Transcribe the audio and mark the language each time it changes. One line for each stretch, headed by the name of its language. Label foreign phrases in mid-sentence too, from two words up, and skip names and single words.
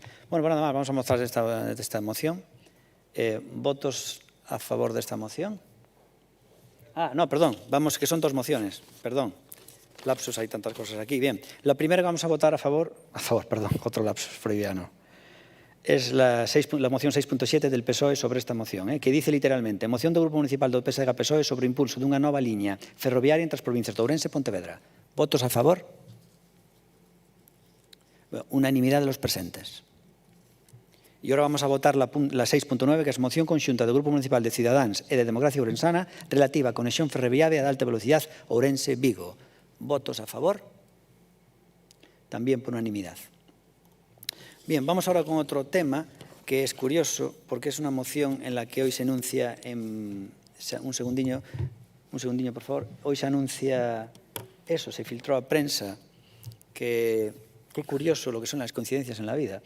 Spanish: Bueno, pues nada más, vamos a mostrar esta moción. ¿Votos a favor de esta moción? Ah, no, perdón, vamos, que son dos mociones, perdón. Lapsus, hay tantas cosas aquí. Bien, la primera que vamos a votar perdón, otro lapsus freudiano. Es la moción 6.7 del PSOE sobre esta moción, que dice literalmente:
Galician: moción do Grupo Municipal do PSG-PSOE sobre o impulso dunha nova liña ferroviaria entre as provincias de Ourense e Pontevedra.
Spanish: ¿Votos a favor? Unanimidad de los presentes. Y ahora vamos a votar la 6.9, que es
Galician: moción conxunta do Grupo Municipal de Cidadáns e de Democracia Ourensana relativa a conexión ferroviaria de alta velocidade Ourense-Vigo.
Spanish: ¿Votos a favor? También por unanimidad. Bien, vamos ahora con otro tema que es curioso porque es una moción en la que hoy se enuncia, un segundinho, por favor, hoy se anuncia eso, se filtró a prensa, que qué curioso lo que son las coincidencias en la vida.